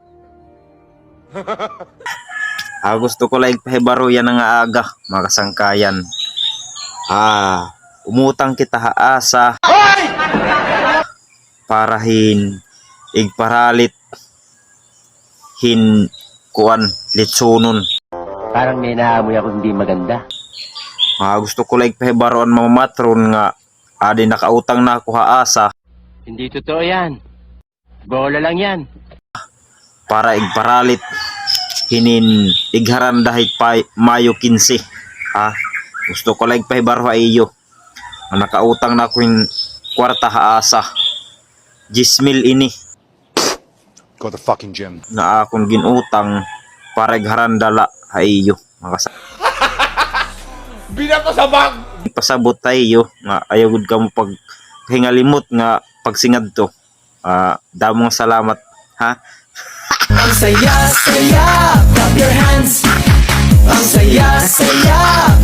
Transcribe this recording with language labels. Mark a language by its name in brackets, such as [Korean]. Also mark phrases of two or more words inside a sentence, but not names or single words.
[Waray] Gusto ko lang pahibaro yan nga aga, mga kasangkayan. Umutang kita haasa. Parahin igparalit hin kuan litsunon. [Filipino] Parang may naamoy ako hindi maganda. [Waray] Gusto ko lang pahibaroan mga matron nga adi nakautang na ako haasa. [Filipino] Hindi totoo yan. Bola lang yan. [Waray] Para igparalit hinin igharan dahil pa Mayo 15. Gusto ko lang pahibaro iyo. Nakautang na ako yung kwarta haasa. 10,000 ini. [English] Go to the fucking gym. [Waray] Na akong ginutang para igharan dala iyo. Binato sa bag! Pasabot tayo nga ayaw gud ka mo pag hingalimot nga pagsingad to. Damong salamat ha. [Filipino] Ang saya, saya, [English] clap your hands. [Filipino] Ang saya, saya.